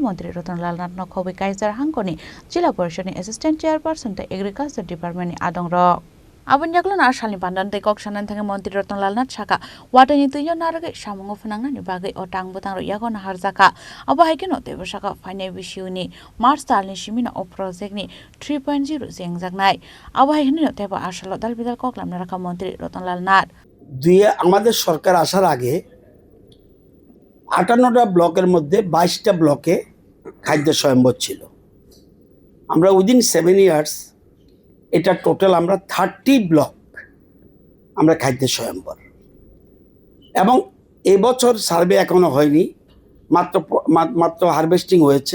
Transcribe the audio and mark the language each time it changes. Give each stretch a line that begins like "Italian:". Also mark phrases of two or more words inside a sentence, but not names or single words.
Kok Borok: Mantri Ratanlal Nath Nokhobai kaisar hangkoni Jila Parishad ni Assistant Chairperson tei Agriculture Department ni adongrok Abon jaklan arsalni pandan tei koksanan thange Mantri Ratanlal Nath Saka watani tuiyo naragai samungo phunangna ni bagai otang butang ro yagon harjaka abo haikeno tebo saka finai bisiuni March talni simina o project ni 3.0 jengjaknai abo haikeno tebo arsalo dalbidal koklam narakha Mantri Ratanlal Nath
Bangla: আমাদের সরকার আসার আগে 58টা ব্লকের মধ্যে 22টা ব্লকে খাদ্য স্বয়ম্বর ছিল। আমরা
English: within 7 years
Bangla: এটা টোটাল আমরা 30 ব্লক আমরা খাদ্য স্বয়ম্বর, এবং এবছর সার্ভে এখনো হয়নি, মাত্র হারভেস্টিং হয়েছে।